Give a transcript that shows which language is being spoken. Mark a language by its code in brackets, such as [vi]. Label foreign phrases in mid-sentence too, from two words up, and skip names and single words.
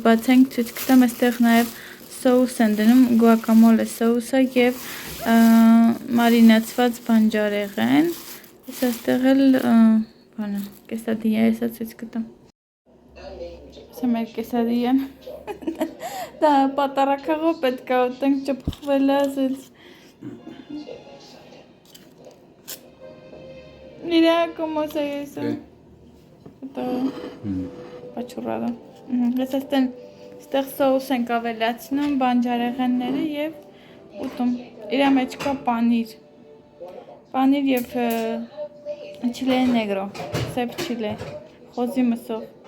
[hy] բացենք ցույց կտամ, այստեղ նաև սոուս են դնում, գուակամոլե սոուսը և մարինացված բանջարեղեն, ես այստեղ էլ բանը, կեսադիա է, հեսա ցույց կտամ։ Սա մեր կեսադիան, դա պատարակաղով պետք է ուտենք ճպխվել է, ասեց։ [es] Mira cómo se hizo. [hy] Պաչուրալը։ Ես այստեղ սոուս ենք ավելացնում, բանջարեղենները եւ ուտում։ Իրա մեջ կա պանիր։ Պանիր եւ [es] chile negro, [hy] սև չիլե, խոզի մսով։